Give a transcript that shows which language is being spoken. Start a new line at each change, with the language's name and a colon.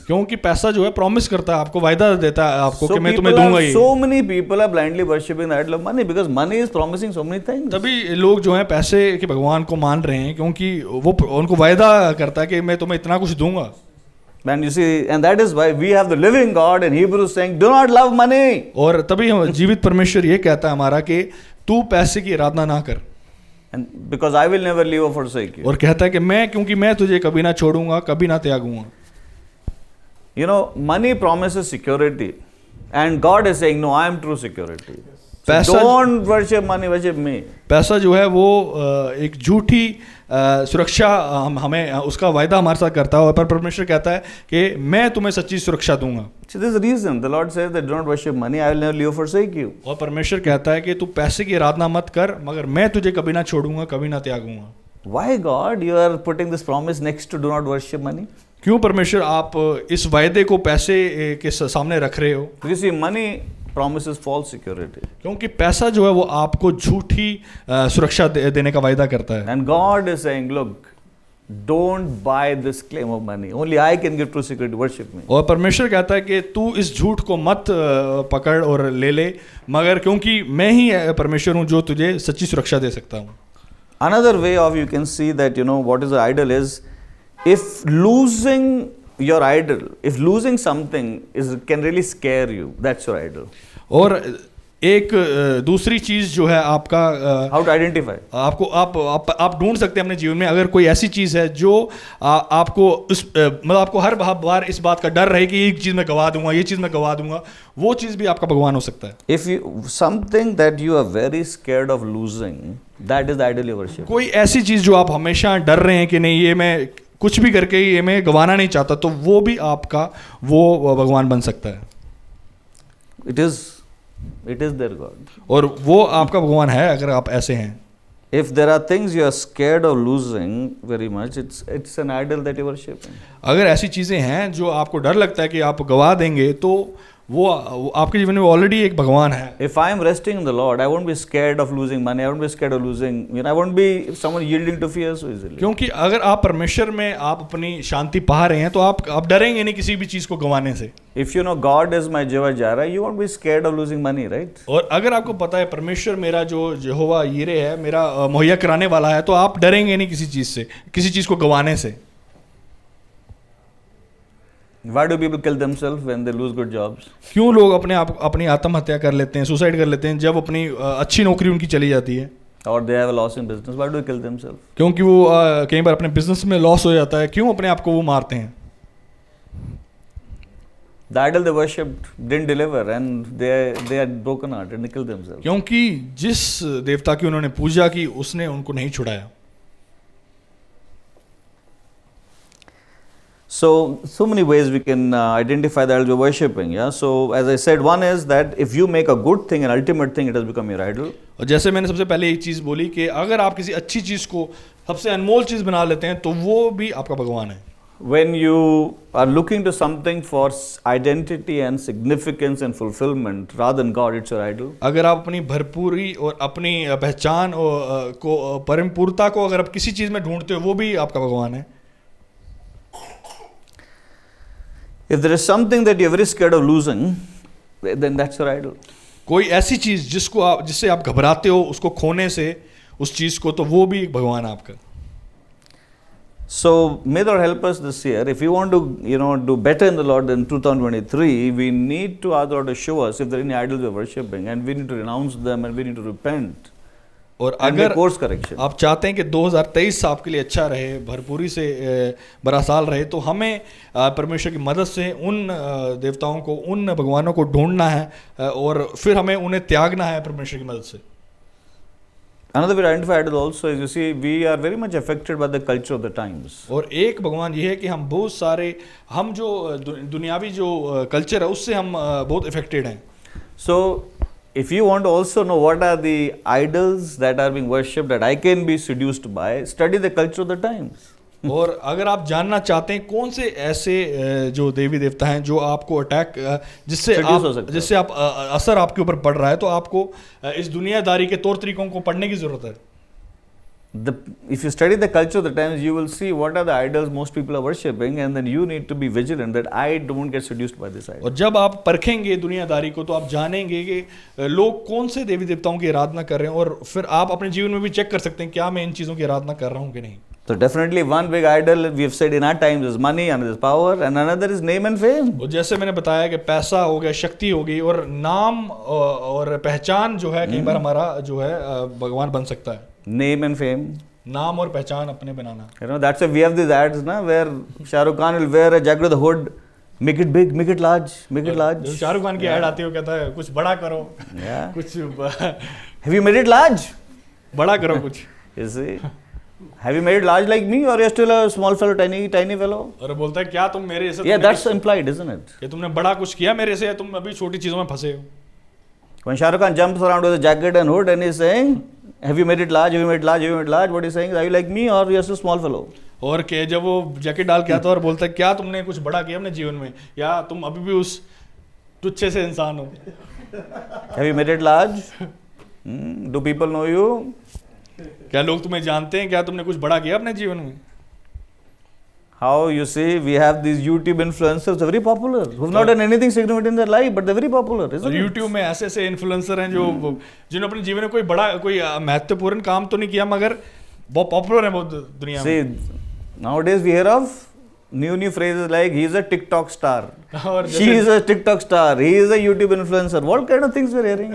Hindi: क्योंकि पैसा जो है प्रॉमिस करता है आपको, वायदा देता है आपको कि मैं तुम्हें
English: people
Hindi: दूंगा
English: are,
Hindi: ये.
English: so many people are blindly worshipping the idol of money because money is promising so many things.
Hindi: तभी लोग जो हैं पैसे के भगवान को मान रहे हैं क्योंकि वो उनको वायदा करता है कि मैं तुम्हें इतना कुछ दूंगा.
English: And you see, and that is why we have the living God in Hebrews saying, do not love money.
Hindi: और तभी हम जीवित परमेश्वर ये कहता है हमारा कि तू पैसे की आराधना ना कर.
English: And because I will never leave or forsake you.
Hindi: और कहता है कि क्योंकि मैं तुझे कभी ना छोड़ूंगा कभी ना त्यागूंगा.
English: You know, money promises security, and God is saying, no, I am true security. So don't worship money, worship me.
Hindi: पैसा जो है वो एक झूठी सुरक्षा हमें उसका वायदा हमारे साथ करता है, और पर परमेश्वर कहता है कि मैं तुम्हें सच्ची सुरक्षा दूंगा.
English: So this is the reason the Lord says that do not worship money, I will never leave or forsake you.
Hindi: और परमेश्वर कहता है कि तू पैसे की आराधना मत कर मगर मैं तुझे कभी ना छोड़ूंगा कभी ना त्यागूंगा.
English: Why God you are putting this promise next to do not worship money?
Hindi: क्यों परमेश्वर आप इस वायदे को पैसे के सामने रख रहे हो?
English: You see, money promises false security.
Hindi: क्योंकि पैसा जो है वो आपको झूठी सुरक्षा देने का वायदा करता है.
English: And God is saying, look, don't buy this claim of money. Only I can give true security. Worship me.
Hindi: और परमेश्वर कहता है कि तू इस झूठ को मत पकड़ और ले मगर क्योंकि मैं ही परमेश्वर हूँ जो तुझे सच्ची सुरक्षा दे सकता हूँ.
English: Another way of you can see that you know what is the idol is, if losing your idol, if losing something can really scare you, that's your idol.
Hindi: और एक दूसरी चीज जो है आपका
English: How to identify?
Hindi: आपको आप ढूंढ सकते हैं अपने जीवन में अगर कोई ऐसी चीज है जो आपको मतलब आपको हर बार इस बात का डर रहे कि ये चीज मैं गवा दूंगा ये चीज मैं गवा दूंगा, वो चीज भी आपका भगवान हो सकता है.
English: If you something that you are very scared of losing, that is the idol you worship.
Hindi: कोई ऐसी चीज जो आप हमेशा डर रहे हैं कि नहीं ये मैं कुछ भी करके ये मैं गवाना नहीं चाहता, तो वो भी आपका वो भगवान बन सकता है.
English: It is their God.
Hindi: और वो आपका भगवान है अगर आप ऐसे हैं.
English: If there are things you are scared of losing very much, it's an idol that you worship.
Hindi: अगर ऐसी चीज़ें हैं जो आपको डर लगता है कि आप गवा देंगे, तो वो आपके जीवन में ऑलरेडी एक भगवान है.
English: If I am resting in the Lord, I won't be scared of losing money. I won't be scared of losing. I won't be someone yielding to fear so easily.
Hindi: क्योंकि अगर आप परमेश्वर में आप अपनी शांति पा रहे हैं तो आप डरेंगे नहीं किसी भी चीज़ को गंवाने से.
English: If you know God is my Jehovah Jireh, you won't be scared of losing money, right?
Hindi: और अगर आपको पता है परमेश्वर मेरा जो यहोवा यीरे है, मेरा मुहैया कराने वाला है, तो आप डरेंगे नहीं किसी चीज़ से, किसी चीज़ को गंवाने से.
English: Why do people kill themselves when they lose good jobs?
Hindi: क्यों लोग अपनी आत्महत्या कर लेते हैं, सुसाइड कर लेते हैं जब अपनी अच्छी नौकरी उनकी चली जाती है?
English: Or they have a loss in business. Why do they kill themselves?
Hindi: क्योंकि वो कई बार अपने बिजनेस में लॉस हो जाता है, क्यों अपने आप को वो मारते हैं?
English: The idol they worshipped didn't deliver, and they had broken heart and killed themselves.
Hindi: क्योंकि जिस देवता की उन्होंने पूजा की उसने उनको नहीं छुड़ाया.
English: So many ways we can identify the idol we're worshipping. Yeah. So as I said, one is that if you make a good thing, an ultimate thing, it has become your idol.
Hindi: और जैसे मैंने सबसे पहले एक चीज़ बोली कि अगर आप किसी अच्छी चीज़ को सबसे अनमोल चीज़ बना लेते हैं तो वो भी आपका भगवान है.
English: When you are looking to something for identity and significance and fulfillment rather than God, it's your idol.
Hindi: अगर आप अपनी भरपूरी और अपनी पहचान को परिपूर्णता को अगर आप किसी चीज़ में ढूंढते हो वो भी आपका भगवान है.
English: If there is something that you're very scared of losing, then that's your idol.
Hindi: कोई ऐसी चीज़ जिससे आप घबराते हो उसको खोने से उस चीज़ को, तो वो भी एक भगवान है आपका.
English: So may the Lord help us this year. If we want to, do better in the Lord in 2023, we need to ask the Lord to show us if there are any idols we're worshipping, and we need to renounce them, and we need to repent.
Hindi: और
English: and
Hindi: अगर
English: make course correction.
Hindi: आप चाहते हैं कि 2023 आपके लिए अच्छा रहे, भरपूरी से बड़ा साल रहे, तो हमें परमेश्वर की मदद से उन देवताओं को, उन भगवानों को ढूंढना है और फिर हमें उन्हें त्यागना है परमेश्वर की मदद से.
English: Another way to identify idols also is, you see, we are very much affected by the culture of the times.
Hindi: और एक भगवान ये है कि हम बहुत सारे, हम जो दुनियावी जो कल्चर है उससे हम बहुत इफेक्टेड हैं.
English: So if you want to also know what are the idols that are being worshipped that I can be seduced by, study the culture of the times.
Hindi: और अगर आप जानना चाहते हैं कौन से ऐसे जो देवी देवता हैं जो आपको अटैक जिससे आप असर आपके ऊपर पड़ रहा है, तो आपको इस दुनियादारी के तौर तरीकों को पढ़ने की जरूरत है.
English: If you study the culture of the times, you will see what are the idols most people are worshipping, and then you need to be vigilant that I don't get seduced by this idol.
Hindi: और जब आप परखेंगे दुनियादारी को तो आप जानेंगे कि लोग कौन से देवी देवताओं की आराधना कर रहे हैं, और फिर आप अपने जीवन में भी चेक कर सकते हैं क्या मैं इन चीज़ों की आराधना कर रहा हूँ कि नहीं.
English: So definitely one big idol we have said in our times is money, another is power, and another is name and fame.
Hindi: और जैसे मैंने बताया कि पैसा हो गया, शक्ति हो गई, और नाम और पहचान जो है कई बार हमारा जो है भगवान बन सकता है.
English: Name and fame.
Hindi: नाम और पहचान अपने बनाना.
English: That's why we have these ads, where Shah Rukh Khan will wear a jacket with a hood, make it big, make it large, make it large.
Hindi: Shahrukh Khan की ऐड आती है, वो कहता है कुछ बड़ा करो.
English: Yeah.
Hindi: कुछ
English: Have you made it large?
Hindi: बड़ा करो कुछ.
English: You see? Have you made it large like me, or you're still a small fellow, tiny fellow?
Hindi: और बोलता है क्या तुम मेरे से.
English: Yeah, that's implied, isn't it?
Hindi: कि तुमने बड़ा कुछ किया मेरे से, तुम अभी छोटी चीजों में फंसे हो.
English: When Shah Rukh Khan jumps around with a jacket and hood and he's saying, have you made it large, have you made it large, have you made it large, what he's saying is, are you like me or you're still a small fellow?
Hindi: और के जब वो jacket डाल के आता है और बोलता है क्या तुमने कुछ बड़ा किया अपने जीवन में, या तुम अभी भी उस तुच्छे से इंसान हो.
English: Have you made it large? Do people know you?
Hindi: क्या लोग तुम्हें जानते हैं, क्या तुमने कुछ बड़ा किया अपने जीवन में.
English: How, you see, we have these YouTube influencers, they're very popular, who've not done anything significant in their life, but they're very popular, isn't it?
Hindi: YouTube में ऐसे ऐसे इन्फ्लुएंसर हैं जो जिन्होंने अपने जीवन में कोई बड़ा कोई महत्वपूर्ण काम तो नहीं किया, मगर बहुत पॉपुलर है बहुत दुनिया में.
English: See, nowadays we hear of new phrases like he is a TikTok star,
Hindi: और
English: she is a TikTok star, he is a YouTube influencer. What kind of things we're hearing?